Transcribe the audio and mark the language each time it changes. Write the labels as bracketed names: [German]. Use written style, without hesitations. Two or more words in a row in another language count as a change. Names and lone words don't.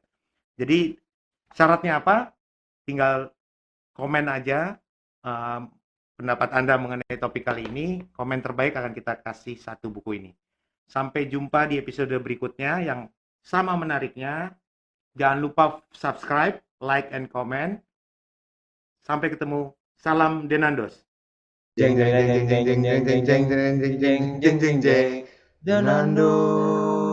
[Indonesian] Jadi syaratnya apa? Tinggal komen aja pendapat Anda mengenai topik kali ini. Komen terbaik akan kita kasih satu buku ini. Sampai jumpa di episode berikutnya yang sama menariknya. Jangan lupa subscribe, [English] like, and comment. [Indonesian] Sampai ketemu. Salam Denandos. Jeng jeng jeng jeng jeng jeng jeng jeng jeng jeng jeng jeng jeng Denando.